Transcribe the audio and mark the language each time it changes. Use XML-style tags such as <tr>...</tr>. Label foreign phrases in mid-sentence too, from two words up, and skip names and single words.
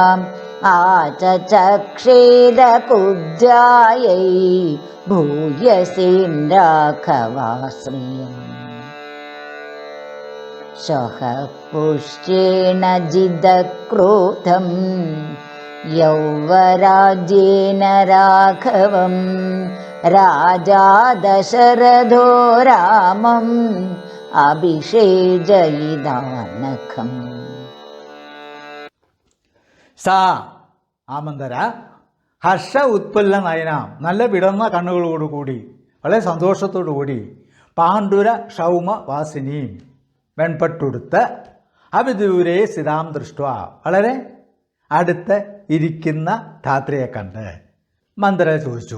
<sa>आचचक्षेदकुब्जायै भूयसीं राघवाश्रियम् शः पुष्येण जिदक्रोधं यौवराज्येन राघवं राजा दशरथो रामम् अभिषेजयिदानकम् സാ ആമന്തര ഹർഷ ഉത്പുല്ല നയനാം</sa> <ml>നല്ല വിടർന്ന കണ്ണുകളോടുകൂടി വളരെ സന്തോഷത്തോടുകൂടി</ml> <sa>പാണ്ഡുര ക്ഷൗമ വാസിനിയും</sa> <ml>വെൺപട്ടുടുത്ത്</ml> <sa>അവിദൂരെ സ്ഥിതാം ദൃഷ്ട</sa> <ml>വളരെ അടുത്ത് ഇരിക്കുന്ന ധാത്രിയെ കണ്ട് മന്ദര ചോദിച്ചു.</ml>